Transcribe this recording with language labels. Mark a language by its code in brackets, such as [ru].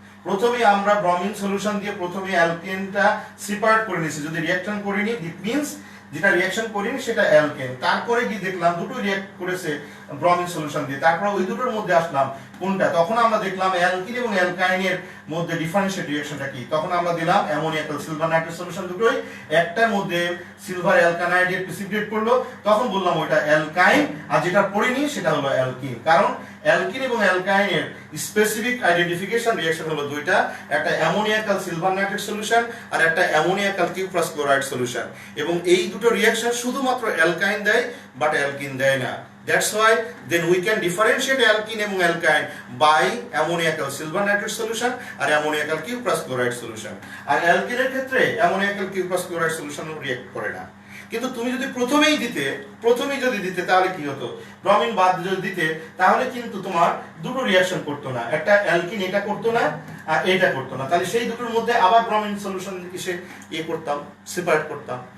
[bn] প্রথমে আমরা bromine solution দিয়ে প্রথমে অ্যালকেনটা সেপারেট করে নিয়েছি, যদি রিঅ্যাকশন করিনি ইট মিন্স যেটা রিঅ্যাকশন করিনি সেটা অ্যালকেন, তারপরে গিয়ে দেখলাম দুটো রিঅ্যাক্ট করেছে ব্রমিন সলিউশন দিয়ে, তারপর ওই দুটোর মধ্যে আসলাম কোনটা, তখন আমরা দেখলাম অ্যালকিন এবং অ্যালকাইনের মধ্যে ডিফারেন্সিয়েট রিঅ্যাকশনটা কি, তখন আমরা দিলাম অ্যামোনিয়াকাল সিলভার নাইট্রেট সলিউশন দুটোই, একটার মধ্যে সিলভার অ্যালকানাইডের প্রিসিপিটেট করলো, তখন বললাম ওইটা অ্যালকাইন, আর যেটা পড়িনি সেটা হলো অ্যালকিন। কারণ অ্যালকিন এবং অ্যালকাইনের স্পেসিফিক আইডেন্টিফিকেশন রিঅ্যাকশন হলো দুইটা, একটা অ্যামোনিয়াকাল সিলভার নাইট্রেট সলিউশন আর একটা অ্যামোনিয়াকাল কিউপ্রাস ক্লোরাইড সলিউশন, এবং এই দুটো রিঅ্যাকশন শুধুমাত্র অ্যালকাইন দেয় বাট অ্যালকিন দেয় না। [en] That's why then we can differentiate alkene [bn] এবং [en] alkyne by ammoniacal silver nitrate solution [bn] আর [en] ammoniacal cuprous chloride solution। [bn] আর অ্যালকিনের ক্ষেত্রে ammoniacal cuprous chloride solution react করে না। কিন্তু তুমি যদি প্রথমেই দিতে তাহলে কি হতো, ব্রমিন বাদ যদি দিতে তাহলে কিন্তু তোমার দুটো রিঅ্যাকশন করতো না, একটা অ্যালকিন এটা করতো না আর এটা করতো না, তাহলে সেই দুটোর মধ্যে আবার ব্রমিন সলিউশন এসে করতাম, সেপারেট করতাম।